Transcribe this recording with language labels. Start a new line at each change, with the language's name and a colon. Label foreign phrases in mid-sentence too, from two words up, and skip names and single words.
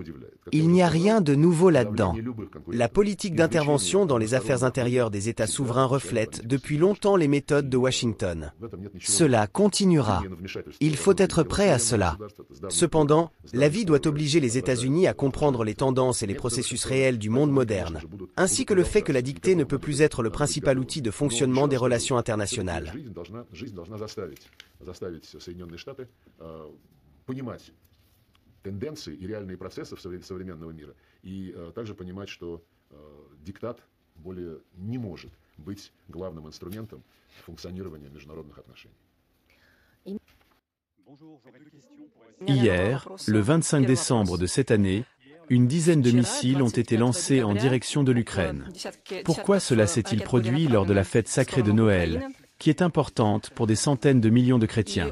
French: Il n'y a rien de nouveau là-dedans. La politique d'intervention dans les affaires intérieures des États souverains reflète depuis longtemps les méthodes de Washington. Cela continuera. Il faut être prêt à cela. Cependant, la vie doit obliger les États-Unis à comprendre les tendances et les processus réels du monde moderne, ainsi que le fait que la dictée ne peut plus être le principal outil de fonctionnement des relations internationales.
Russian: Тенденции и реальные процессы современного мира, и также понимать, что диктат более не может быть главным инструментом функционирования международных отношений.
French: Hier, le 25 décembre de cette année, une dizaine de missiles ont été lancés en direction de l'Ukraine. Pourquoi cela s'est-il produit lors de la fête sacrée de Noël, qui est importante pour des centaines de millions de chrétiens?